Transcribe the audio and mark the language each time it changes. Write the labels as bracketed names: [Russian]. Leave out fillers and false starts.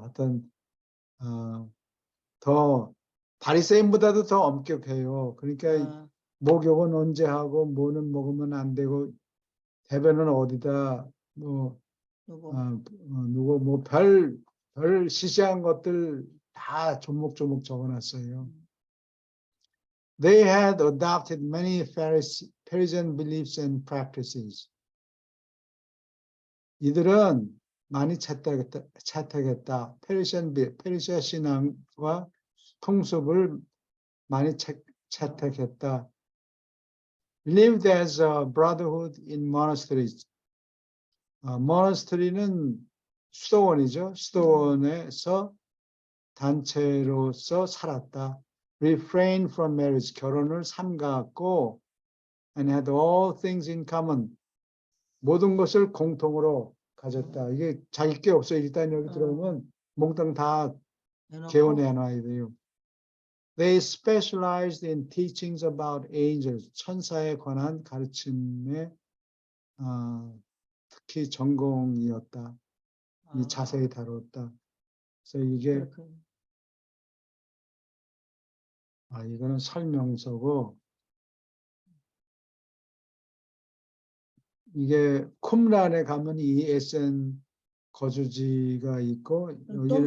[Korean] 하여튼 더 바리새인보다도 더 엄격해요. 그러니까 목욕은 언제 하고 뭐는 먹으면 안 되고 대변은 어디다 누구 별 시시한 것들 다 조목조목 적어놨어요. [English] They had adopted many Pharisean beliefs and practices. [Korean] 이들은 많이 채택했다. 페르시아 신앙과 통습을 많이 채택했다. [English] Lived as a brotherhood in monasteries. [Korean] monastery는 수도원이죠. 수도원에서 단체로서 살았다. [English] Refrained from marriage. [Korean] 결혼을 삼가했고 [English] and had all things in common. [Korean] 모든 것을 공통으로 가졌다. 이게 자기 게 없어요. 일단 여기 들어오면 몽땅 다 해놓고 개원해놔야 돼요. [English] They specialized in teachings about angels. [Korean] 천사에 관한 가르침에 특히 전공이었다. 이 자세히 다뤘다. 그래서 이게 그렇군요. 이거는 설명서고 이게 쿰란에 가면 이 에센 거주지가 있고 여기는